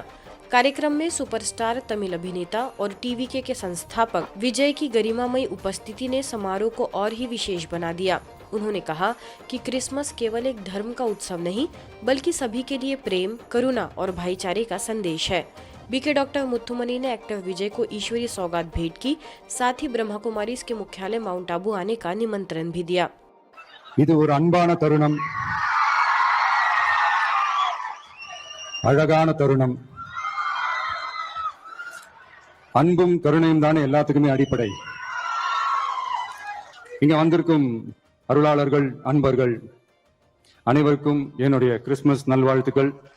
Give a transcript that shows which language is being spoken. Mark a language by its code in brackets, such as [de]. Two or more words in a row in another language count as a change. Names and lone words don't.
[hi] कार्यक्रम में सुपरस्टार तमिल अभिनेता और टीवीके के संस्थापक विजय की गरिमामयी उपस्थिति ने समारोह को और ही विशेष बना दिया। उन्होंने कहा कि क्रिसमस केवल एक धर्म का उत्सव नहीं, बल्कि सभी के लिए प्रेम, करुणा और भाईचारे का संदेश है। बीके डॉक्टर मुथुमनी ने एक्टर विजय को ईश्वरीय सौगात भेंट की, साथ ही ब्रह्मा कुमारीज के मुख्यालय माउंट आबू आने का निमंत्रण भी दिया। [ta] இது ஒரு அன்பான தருணம், அழகான தருணம். அன்பும் கருணையும் தானே எல்லாத்துக்குமே அடிப்படை. இங்க வந்திருக்கும் அருளாளர்கள், அன்பர்கள் அனைவருக்கும் என்னுடைய கிறிஸ்துமஸ் நல்வாழ்த்துக்கள்.